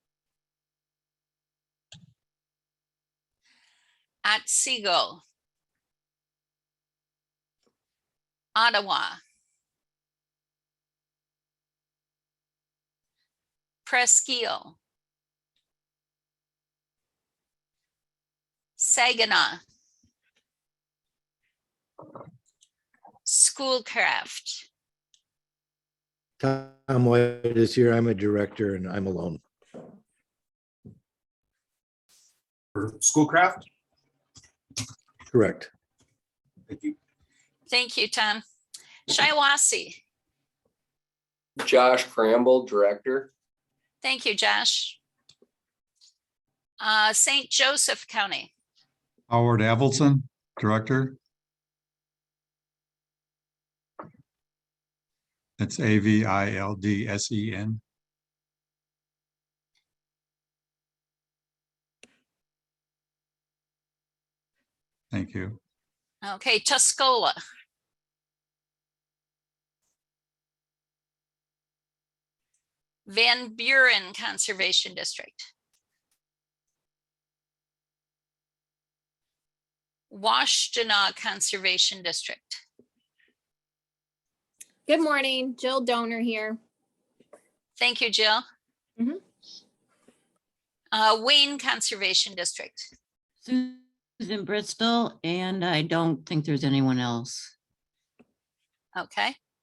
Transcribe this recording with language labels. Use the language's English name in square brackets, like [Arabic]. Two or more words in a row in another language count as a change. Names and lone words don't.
[English] Otsego, Ottawa, Presqu'île, Saginaw, Schoolcraft, Tom White is here. I'm a director and I'm alone. For Schoolcraft? Correct. Thank you. thank you, Tom. Shiawassee, Josh Cramble, director. thank you, Josh. St. Joseph County, Howard Avildsen, Director. It's Avildsen. Thank you. okay, Tuscola, Van Buren Conservation District, Washtenaw Conservation District, Good morning, Jill Donor here. thank you, Jill. Mhm. Wayne Conservation District, Susan Bristol, and I don't think there's anyone else. okay.